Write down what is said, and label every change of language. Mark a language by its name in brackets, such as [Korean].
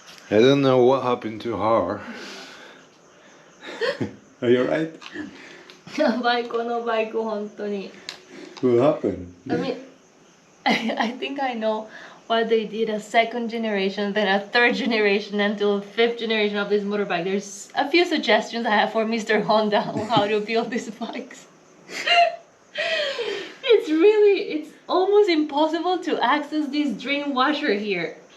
[English] I don't know what happened to her. Are you alright? [Japanese] やばい、このバイク本当に。 [English] What happened? I mean, I think I know why they did a second generation, then a third generation, until a fifth generation of this motorbike. There's a few suggestions I have for Mr. Honda on how to build these bikes. It's almost impossible to access this drain washer here.